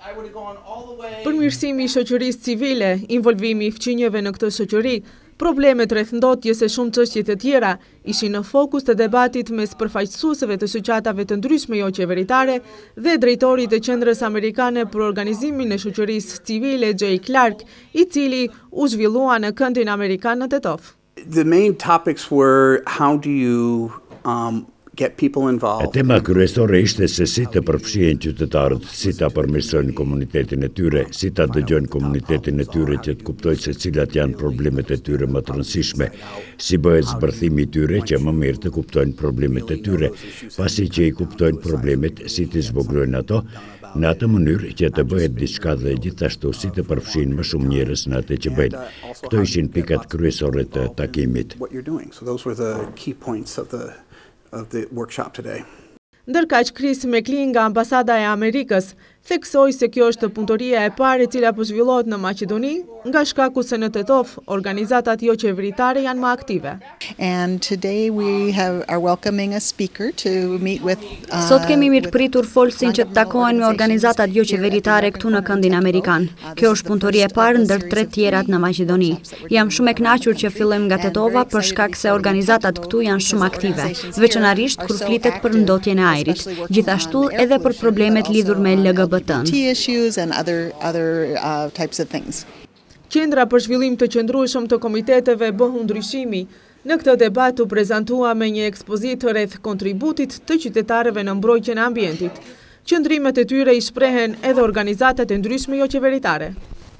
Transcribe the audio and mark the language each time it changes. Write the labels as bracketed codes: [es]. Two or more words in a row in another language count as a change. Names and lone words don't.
[sq] Përmirësimi i shoqërisë civile, involvimi i fqinjeve në këtë shoqëri, problemet rreth ndotjes e shumë çështje të tjera ishin në fokus të debatit mes përfaqësuesve të shoqatave të ndryshme jo qeveritare dhe drejtorit të Qendrës Amerikane për Organizimin e Shoqërisë Civile, Jay Clark, i cili u zhvillua në këndin amerikan në Tetov. [en] The main topics were how do you get people involved. [sq] Tema kryesore ishte se si të përfshihen qytetarët, si ta përmirësojnë komunitetin e tyre, si ta dëgjojnë komunitetin e tyre që të kuptojnë se cilat janë problemet e tyre më të rëndësishme, si bëhet zbërthimi i tyre që më mirë të kuptojnë problemet e tyre, pasi që i kuptojnë problemet, si të zvoglojnë ato, në atë mënyrë që të bëhet diçka dhe gjithashtu si të përfshinë më shumë njerëz në atë që bëjnë. Këto ishin pikat kryesore të takimit. [en] Of the workshop today. [sq] Ndërkaq Chris McLean nga Ambasada e Amerikës theksoi se kjo është punëtoria e parë e cila po zhvillohet në Maqedoni, nga shkaku se në Tetov organizatat jo qeveritare janë më aktive. [en] And today we are welcoming a speaker to meet with [sq] Sot kemi mirëpritur folësin që të takohen me organizatat jo qeveritare këtu në këndin amerikan. Kjo është punëtoria e parë ndër 3 tjerat në Maqedoni. Jam shumë e kënaqur që fillojmë nga Tetova për shkak se organizatat këtu janë shumë aktive, veçanërisht kur flitet për ndotjen e ajrit, gjithashtu edhe për problemet lidhur me LGBT. [en] issues and other types of things. [sq] Qendra për zhvillim të qëndrueshëm të komiteteve bëhu ndryshimi. Në këtë debat u prezantua me një ekspozitë rreth kontributit të qytetarëve në mbrojtjen e ambientit. Qëndrimet e tyre i shprehen edhe organizatat e ndryshme jo qeveritare.